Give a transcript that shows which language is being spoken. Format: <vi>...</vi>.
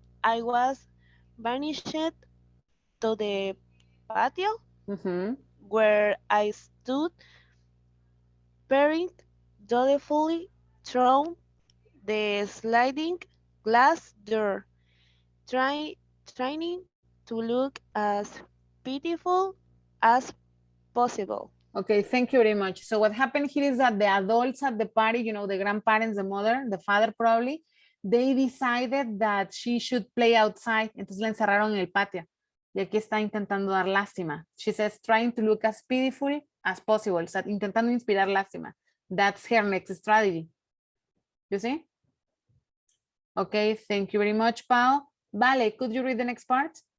<en>I was banished to the patio where I stood peering dolefully through the sliding glass door, trying to look as pitiful as possible. Okay, thank you very much. So what happened here is that the adults at the party, you know, the grandparents, the mother, the father probably, they decided that she should play outside.</en> <es>Entonces la encerraron en el patio. Y aquí está intentando dar lástima.</es> <en>She says, trying to look as pitiful as possible.</en> <es>O sea, intentando inspirar lástima.</es> <en>That's her next strategy. You see? Okay, thank you very much, Pau. Vale, could you read the next part?</en>